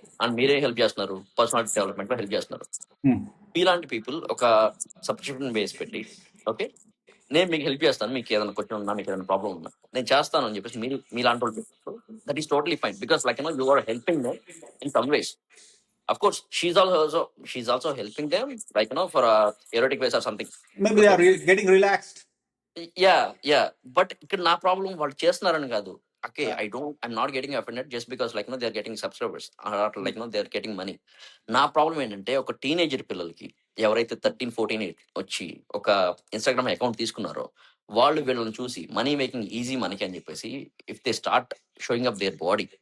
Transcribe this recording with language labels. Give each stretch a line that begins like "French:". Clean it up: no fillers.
Telugu: And మీరే help చేస్తున్నారు, personality development లో హెల్ప్ చేస్తున్నారు. ఇలాంటి పీపుల్ ఒక సబ్స్క్రిప్షన్ బేస్ పెట్టి, ఓకే, నేను మీకు హెల్ప్ చేస్తాను, మీకు ఏదైనా క్వశ్చన్ ఉన్నా, మీకు ఏదైనా ప్రాబ్లం ఉన్నా నేను చేస్తాను అని చెప్పేసి మీరు మీలాంటి వాళ్ళు,
English: That is totally fine, because you are helping them in some ways. Of course, she's also helping them, for erotic ways or something. Maybe they are getting relaxed.
Telugu: Yeah yeah but ఇక్కడ నా problem వాళ్ళు చేస్తున్నారని కాదు. Okay, Ah.
English: I'm not getting offended just because like they are getting subscribers Hmm. Like they are getting money.
Telugu: నా problem ఏంటంటే ఒక teenager పిల్లలకి ఎవరైతే 13-14 వచ్చి ఒక ఇన్స్టాగ్రామ్ అకౌంట్ తీసుకున్నారో వాళ్ళు వీళ్ళని చూసి మనీ మేకింగ్ ఈజీ మనకి అని చెప్పేసి
English: If they start showing up their body.